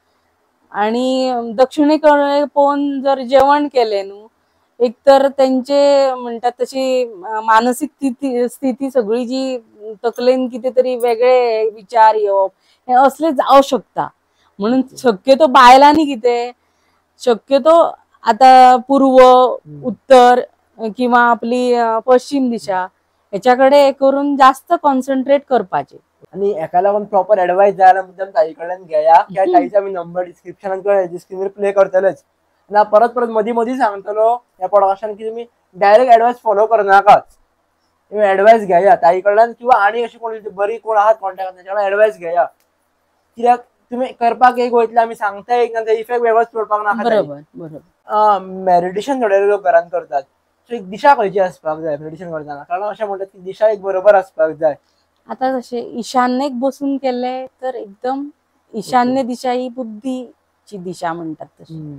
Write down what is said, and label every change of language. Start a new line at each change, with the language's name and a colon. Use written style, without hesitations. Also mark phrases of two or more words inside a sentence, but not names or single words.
Konkani: आणि दक्षिणेकडे पळोवन जर जेवण केलें न्हू एक तर त्यांचे म्हणतात तशी मानसिक स्थिती सगळी जी तकलेन कितें तरी वेगळे विचार येवप हे असले जावं शकता. म्हणून शक्यतो बायलांनी कितें शक्यतो आता पूर्व उत्तर किंवा आपली पश्चिम दिशा याच्याकडे करून जास्त कॉन्सन्ट्रेट करपाचे. आणि एका लागून प्रॉपर ऍडवाइस जायला मुद्दाम ताई कडल्यान घेया त्या ताईचा मी नंबर डिस्क्रिप्शनात स्क्रीनवर प्ले करतलेच. ना परत परत मधी मधी सांगतलो या पॉडकास्टान की तुम्ही डायरेक्ट ऍडवाइस फॉलो करनाकात. तुम्ही ऍडवाइस घेया ताई कडल्यान किंवा आणि अशी कोण बरी कोण आहात कॉन्टॅक्ट त्याच्याकडे ऍडवाइस घेया. कित्याक तुम्ही करपाक एक वयतले आमी सांगता एक ना ते इफेक्ट वेगळोच पडपाक नाका. बरोबर बरोबर. मेडिटेशन थोडे लोक घरान करतात. सो एक दिशा खंयची आसपाक जाय मेडिटेशन करतना कारण अशें म्हणटात की दिशा एक बरोबर आसपाक जाय. आता कशें ईशान्येक बसून केले तर एकदम ईशान्य दिशा ही बुद्धीची दिशा म्हणतात तशी.